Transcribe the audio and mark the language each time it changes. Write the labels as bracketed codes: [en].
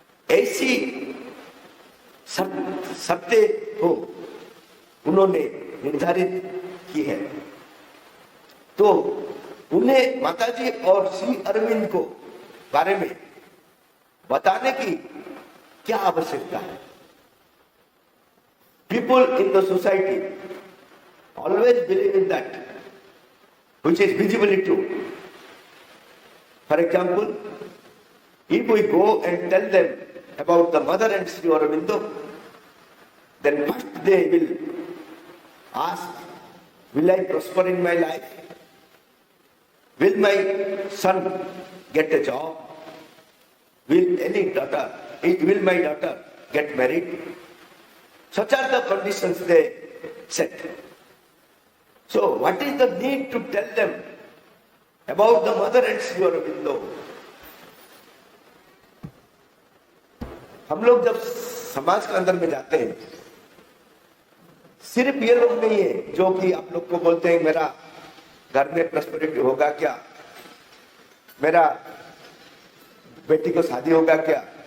[hi] ऐसी सत्य को उन्होंने निर्धारित की है। तो उन्हें माताजी और श्री अरविंद को बारे में बताने की क्या आवश्यकता है। [en] People in the society always believe in that which is visibly true. For example, if we go and tell them about the mother and Sri Aurobindo, then first they will ask, will I prosper in my life? Will my son get a job? Will my daughter get married? Such are the conditions they set. So what is the need to tell them about the mother and Sri Aurobindo? [hi] हम लोग जब समाज के अंदर में जाते हैं, सिर्फ ये लोग नहीं है जो कि आप लोग को बोलते हैं मेरा घर में प्रॉस्पेरिटी होगा क्या, मेरा बेटी को शादी होगा क्या।